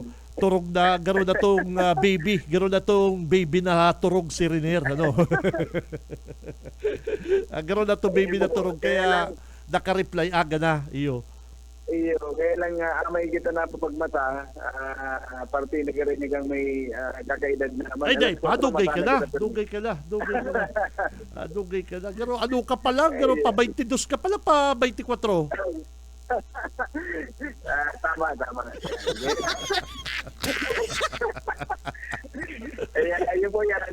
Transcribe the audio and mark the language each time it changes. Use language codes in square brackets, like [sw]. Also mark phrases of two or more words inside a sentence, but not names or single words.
[bik] turog na, garo na tong baby. Garo na tong baby na turog si Renier. Ano? Garo na tong baby na turog. Kaya naka-reply aga na. Iyo. Iyo, kaya lang amay kita na pagmata, parte nagarinig ang may kakaedad na. Ay, day, dugay ka na. Dugay ka na. Dugay ka na. Garo, ano ka pa lang? Garo, pa 22 ka pala, pa 24. [tl] Tama. Ayun po yan.